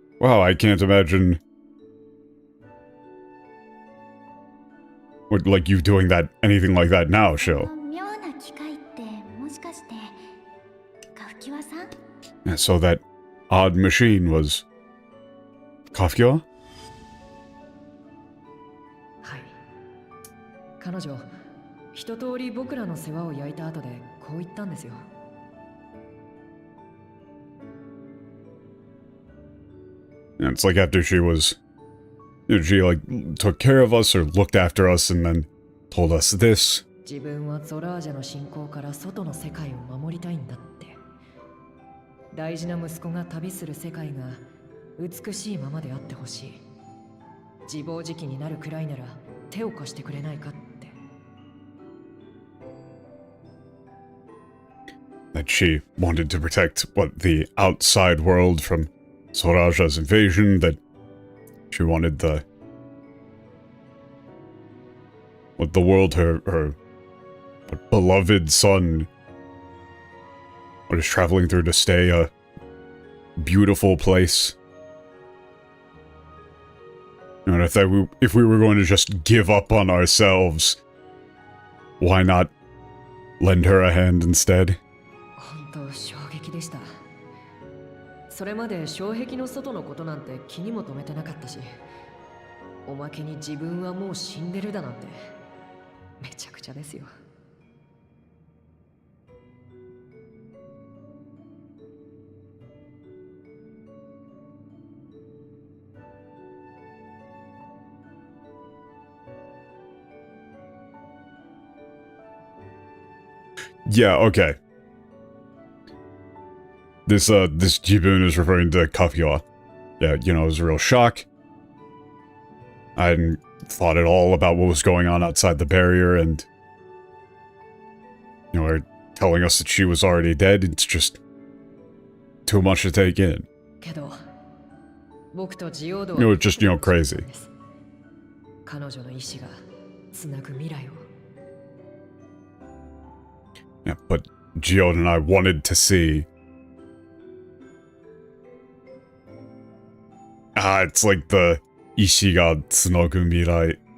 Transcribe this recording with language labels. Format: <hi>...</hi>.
<en>Wow, I can't imagine... like you doing that, anything like that now, Sho.</en> <ja>妙な機械ってもしかしてカフキワさん？</ja> <en>And so that odd machine was... Kafkiwa?</en> <ja>はい。彼女、一通り僕らの世話を焼いた後でこう言ったんですよ。</ja> <en>And it's like after she was... she like took care of us or looked after us and then told us this.</en> <ja>自分はゾラージャの侵攻から外の世界を守りたいんだって。大事な息子が旅する世界が美しいままであってほしい。自暴自棄になるくらいなら手を貸してくれないかって。</ja> <en>That she wanted to protect, the outside world from Zoraja's invasion, that she wanted the world her beloved son was traveling through to stay, a beautiful place. And if we were going to just give up on ourselves, why not lend her a hand instead?</en> <ja>本当衝撃でした。それまで障壁の外のことなんて気にも留めてなかったし、おまけに自分はもう死んでるだなんてめちゃくちゃですよ。</ja> <en>Yeah, okay. This Jibun is referring to Kafkiwa. Yeah, you know, it was a real shock. I hadn't thought at all about what was going on outside the barrier, and... you know, they're telling us that she was already dead. It's just... too much to take in.</en> <ja>けど、僕とジオード</ja> <en>You know, it's just, you know, crazy.</en> <ja>彼女の意志がつなぐ未来を。</ja> <en>Yeah, but Geode and I wanted to see... it's like the</en> <ja>Ishi ga tsunogu mirai.</ja>